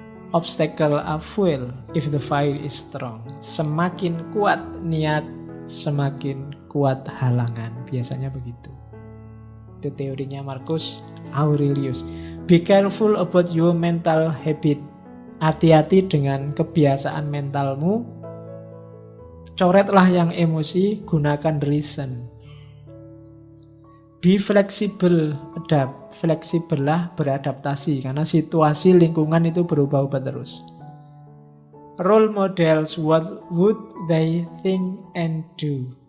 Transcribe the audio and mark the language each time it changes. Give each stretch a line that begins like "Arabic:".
English: Obstacle are fuel if the fire is strong.
Indonesian: Semakin kuat niat, semakin kuat halangan. Biasanya begitu. Itu teorinya Marcus Aurelius.
English: Be careful about your mental habit.
Indonesian: Hati-hati dengan kebiasaan mentalmu. Coretlah yang emosi, gunakan reason.
English: Be flexible,
Indonesian: fleksibel lah, beradaptasi. Karena situasi lingkungan itu berubah-ubah terus.
English: Role models, what would they think and do?